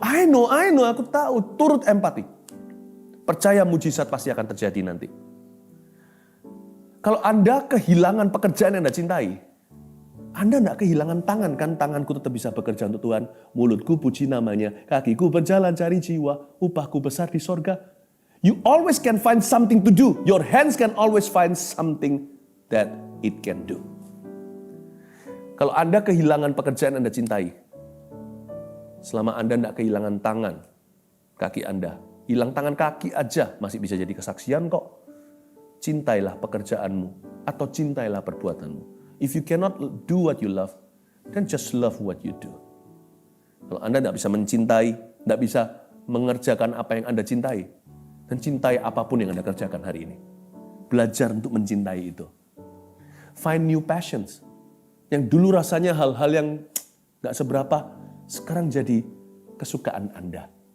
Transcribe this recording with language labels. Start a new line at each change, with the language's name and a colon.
English: I know,
Indonesian: aku tahu. Turut empati. Percaya mujizat pasti akan terjadi nanti. Kalau Anda kehilangan pekerjaan yang Anda cintai, Anda tidak kehilangan tangan kan? Tanganku tetap bisa bekerja untuk Tuhan. Mulutku puji namanya. Kakiku berjalan cari jiwa. Upahku besar di sorga.
English: You always can find something to do. Your hands can always find something that it can do.
Indonesian: Kalau Anda kehilangan pekerjaan Anda cintai, selama Anda tidak kehilangan tangan, kaki Anda, hilang tangan kaki aja masih bisa jadi kesaksian kok. Cintailah pekerjaanmu atau cintailah perbuatanmu.
English: If you cannot do what you love, then just love what you do.
Indonesian: Kalau Anda tidak bisa mencintai, tidak bisa mengerjakan apa yang Anda cintai, dan cintai apapun yang Anda kerjakan hari ini. Belajar untuk mencintai itu.
English: Find new passions.
Indonesian: Yang dulu rasanya hal-hal yang gak seberapa, sekarang jadi kesukaan Anda.